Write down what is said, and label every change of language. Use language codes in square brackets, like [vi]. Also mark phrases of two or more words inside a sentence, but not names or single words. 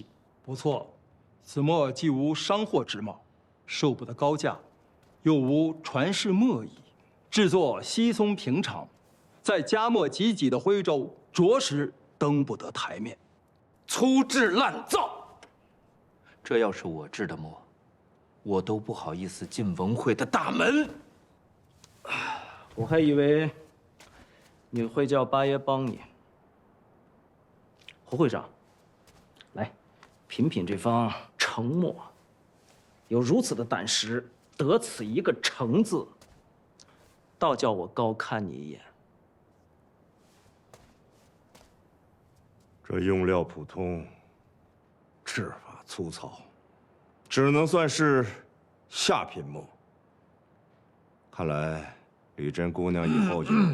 [zh] 不错，此墨既无商货之貌，售不得高價，又无传世墨仪，制作稀鬆平常，在家墨济济的徽州，着實登不得台面。粗制濫造，這要是我制的墨，我都不好意思進文會的大門。我還以為你會叫八爺幫你。侯會長，來品品這方成墨，有如此的膽識，得此一個成字，倒叫我高看你一眼。這用料普通，制法粗糙，只能算是下品墨。看来李珍姑娘以后就……